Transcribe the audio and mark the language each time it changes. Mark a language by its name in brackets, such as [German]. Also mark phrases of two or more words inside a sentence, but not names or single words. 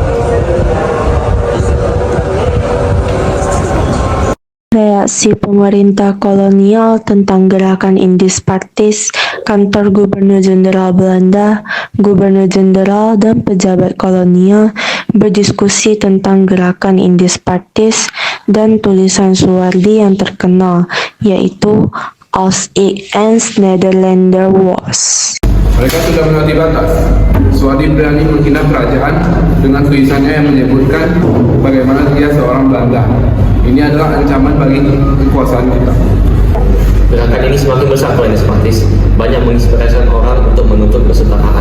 [Indonesian] Reaksi pemerintah kolonial tentang gerakan Indische Partij, kantor Gubernur Jenderal Belanda, Gubernur Jenderal, dan pejabat kolonial berdiskusi tentang gerakan Indische Partij dan tulisan Suwardi yang terkenal, yaitu Als ik eens Nederlander was. Mereka sudah melewati batas. Suwardi berani menghina kerajaan dengan tulisannya yang menyebutkan bagaimana dia seorang Belanda. Ini adalah ancaman bagi kekuasaan kita. Gerakan ini semakin besar Indische Partij, banyak menginspirasi orang untuk menuntut kesetaraan.